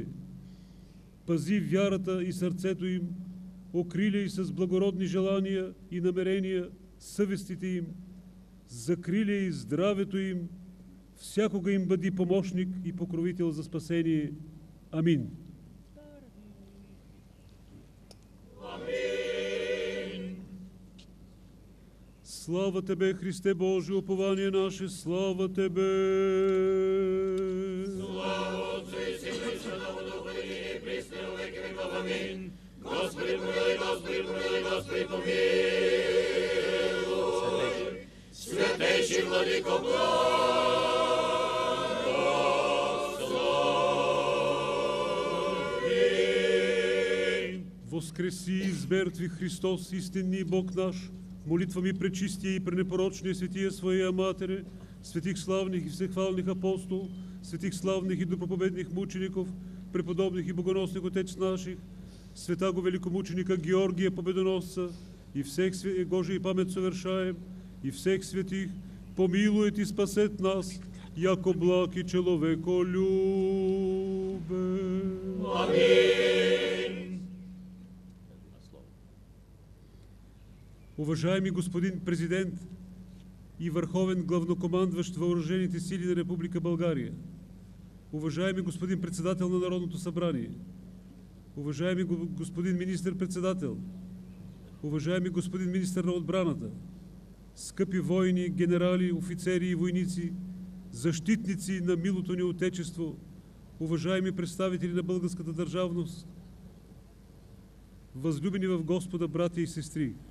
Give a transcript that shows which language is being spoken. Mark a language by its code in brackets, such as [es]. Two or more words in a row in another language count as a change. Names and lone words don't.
[bg] Пази вярата и сърцето им, окриляй с благородни желания и намерения съвестите им, закриляй здравето им, всякога им бъди помощник и покровител за спасение. Амин. Амин. [cu] Слава Тебе, Христе Божие, упование наше, слава Тебе! Слава Отцу и Сину и Святому Духу, ныне и присно и во веки веков. Амин. Господи помилуй, Господи помилуй, Господи помилуй. Святейший Владыко благослови. Воскреси из мертвих Христос, истинный Бог наш, молитвами пречистия и пренепорочния светия Своя Матере, святих славных и всехвалных апостол, святих славных и доброповедных мучеников, преподобных и богоносных отец наших, святаго великомученика Георгия Победоносца, и всех Божий память совершаем, и всех святых, помилует и спасет нас, яко благ и человеколюбен. Аминь. [bg] Уважаеми господин президент и върховен главнокомандващ въоръжените сили на Република България, уважаеми господин председател на Народното събрание, уважаеми господин министър-председател, уважаеми господин министър на отбраната, скъпи воини, генерали, офицери и войници, защитници на милото ни Отечество, уважаеми представители на българската държавност, възлюбени в Господа братя и сестри.